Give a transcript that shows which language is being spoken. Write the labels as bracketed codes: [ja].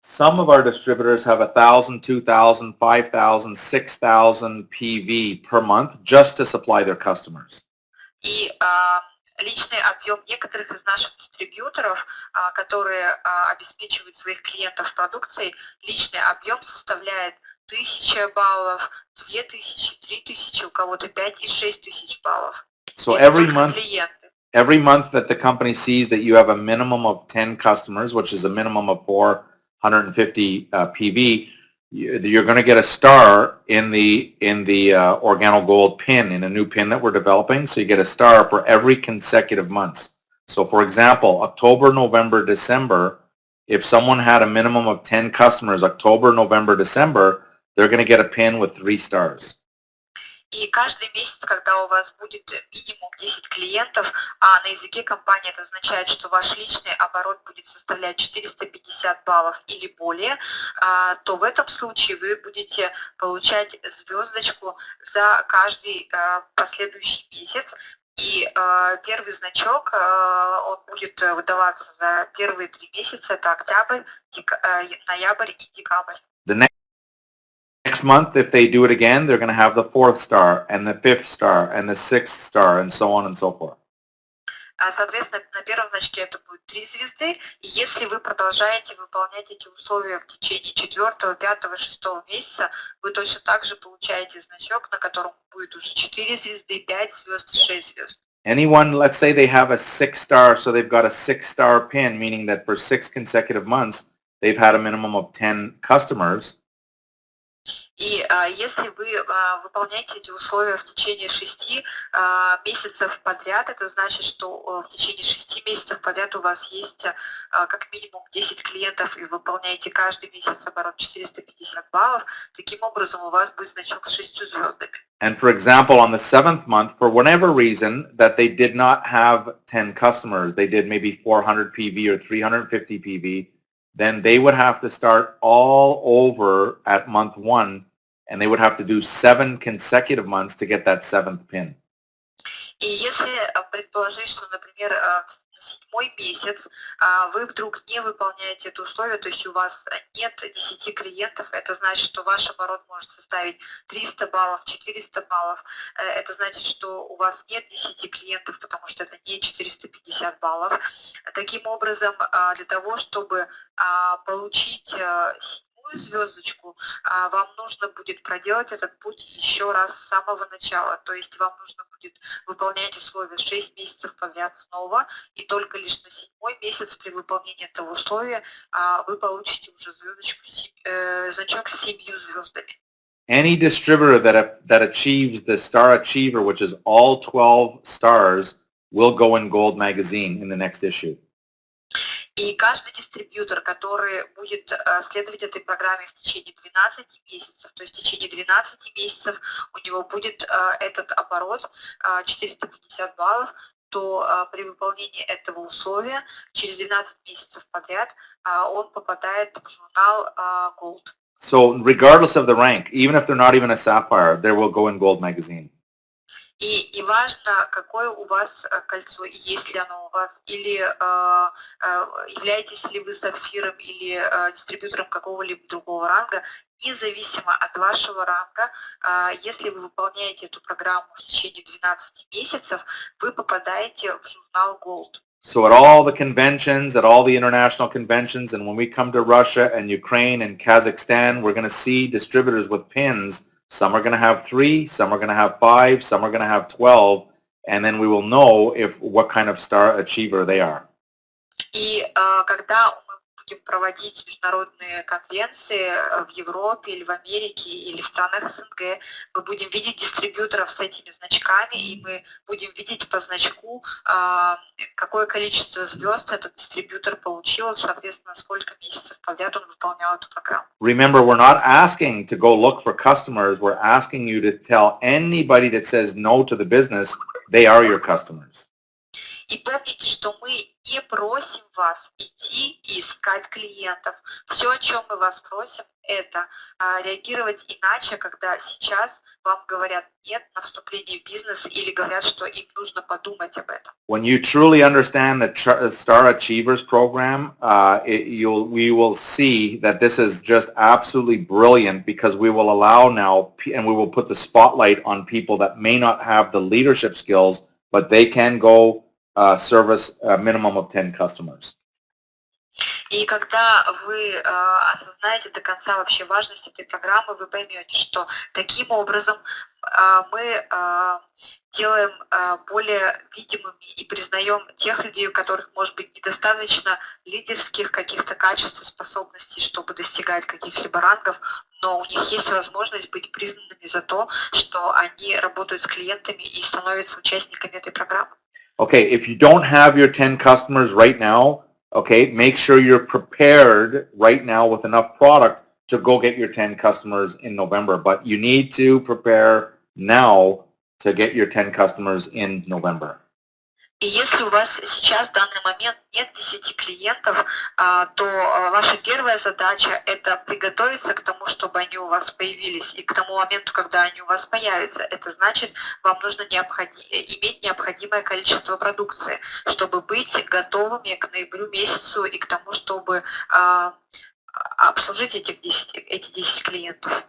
[en] Some of our distributors have 1,000, 2,000, 5,000, 6,000 PV per month just to supply their customers. [ru] И личный объем некоторых из наших дистрибьюторов, которые обеспечивают своих клиентов продукцией, личный объем составляет 1000 баллов, 2000, 3000, у кого-то 5 и 6000 баллов. [en] So every month that the company sees that you have a minimum of 10 customers, which is a minimum of 450 PV, you're going to get a star in the Organo Gold pin, in a new pin that we're developing. So you get a star for every consecutive months. So for example, October, November, December, if someone had a minimum of 10 customers, October, November, December, they're going to get a pin with 3 stars. [ru] И каждый месяц, когда у вас будет минимум 10 клиентов, а на языке компании это означает, что ваш личный оборот будет составлять 450 баллов или более, то в этом случае вы будете получать звездочку за каждый последующий месяц. И первый значок, он будет выдаваться за первые 3 месяца, это октябрь, ноябрь и декабрь. [en] Next month, if they do it again, they're going to have the 4th star and the 5th star and the 6th star and so on and so forth. [ru] Соответственно, на первом значке это будет 3 звезды, и если вы продолжаете выполнять эти условия в течение 4, 5, 6 месяца, вы точно так же получаете значок, на котором будет уже 4 звезды, 5 звезд и 6 звезд. [en] Anyone, let's say they have a 6 star, so they've got a 6 star pin, meaning that for 6 consecutive months, they've had a minimum of 10 customers. [ru] И если вы выполняете эти условия в течение 6 месяцев подряд, это значит, что в течение 6 месяцев подряд у вас есть как минимум 10 клиентов, и вы выполняете каждый месяц оборот 450 баллов, таким образом у вас будет значок с 6 звездами. [en] And for example, on the 7th month, for whatever reason that they did not have 10 customers, they did maybe 400 PV or 350 PV, then they would have to start all over at month 1, and they would have to do 7 consecutive months to get that 7th pin. [ru] И если предположить, что, например, в 7-й месяц вы вдруг не выполняете это условие, то есть у вас нет 10 клиентов, это значит, что ваш оборот может составить 300 баллов, 400 баллов. Это значит, что у вас нет 10 клиентов, потому что это не 450 баллов. Таким образом, для того, чтобы получить 7-ю звездочку, вам нужно будет проделать этот путь еще раз с самого начала. То есть вам нужно будет выполнять условия 6 месяцев подряд снова, и только лишь на 7-й месяц при выполнении этого условия вы получите уже звездочку, значок с 7 звездами. [en] Any distributor that achieves the Star Achiever, which is all 12 stars, will go in Gold magazine in the next issue. [ru] И каждый дистрибьютор, который будет следовать этой программе в течение 12 месяцев, то есть в течение 12 месяцев у него будет этот оборот 450 баллов, то при выполнении этого условия через 12 месяцев подряд он попадает в журнал Gold. [en] So regardless of the rank, even if they're not even a sapphire, they will go in Gold magazine. [ru] И неважно, какое у вас кольцо, есть ли оно у вас, или являетесь ли вы сапфиром или дистрибьютором какого-либо другого ранга, независимо от вашего ранга, если вы выполняете эту программу в течение 12 месяцев, вы попадаете в журнал Gold. [en] So at all the conventions, at all the international conventions, and when we come to Russia and Ukraine and Kazakhstan, we're going to see distributors with pins. Some are going to have 3, some are going to have 5, some are going to have 12, and then we will know what kind of star achiever they are. [ru] И когда мы будем проводить международные конвенции в Европе или в Америке или в странах СНГ, мы будем видеть дистрибьюторов с этими значками, и мы будем видеть по значку, какое количество звезд этот дистрибьютор получил, соответственно, сколько месяцев подряд он выполнял эту программу. [en] Remember, we're not asking to go look for customers. We're asking you to tell anybody that says no to the business, they are your customers. [ru] И помните, что мы не просим вас идти и искать клиентов. Все, о чем мы вас просим, это реагировать иначе, когда сейчас вам говорят нет на вступление в бизнес или говорят, что им нужно подумать об этом. [en] When you truly understand the Star Achievers program, we will see that this is just absolutely brilliant because we will allow now, and we will put the spotlight on people that may not have the leadership skills, but they can go service a minimum of 10 customers. [ru] И когда вы осознаете до конца вообще важность этой программы, вы поймете, что таким образом мы делаем более видимыми и признаем тех людей, у которых, может быть, недостаточно лидерских каких-то качеств и способностей, чтобы достигать каких-либо рангов, но у них есть возможность быть признанными за то, что они работают с клиентами и становятся участниками этой программы. [en] Okay, if you don't have your 10 customers right now, okay, make sure you're prepared right now with enough product to go get your 10 customers in November. But you need to prepare now to get your 10 customers in November. [ru] И если у вас сейчас в данный момент нет 10 клиентов, то ваша первая задача – это приготовиться к тому, чтобы они у вас появились. И к тому моменту, когда они у вас появятся, это значит, вам нужно иметь необходимое количество продукции, чтобы быть готовыми к ноябрю месяцу и к тому, чтобы обслужить эти 10 клиентов.